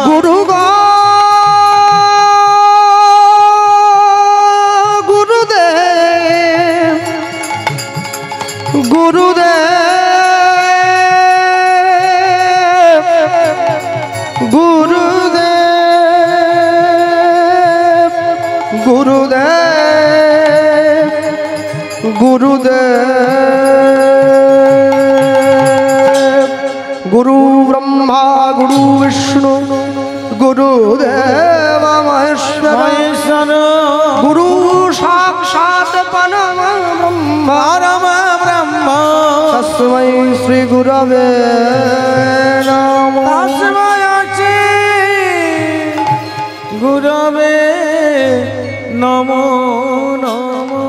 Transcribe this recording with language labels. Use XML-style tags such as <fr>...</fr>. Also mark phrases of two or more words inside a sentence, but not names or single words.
<sa>গুরু গুরুদেব, গুরুদেব, গুরুদেব, গুরুদেব, গুরুদেব। গুরু ব্রহ্মা, গুরু বিষ্ণু, গুরুদেব মহেশ্বর, গুরু সাক্ষাৎ পরম ব্রহ্ম, পরম ব্রহ্ম। তস্मै শ্রী গুরবে নমঃ। তস্मै শ্রী গুরবে নমো নমঃ।</sa>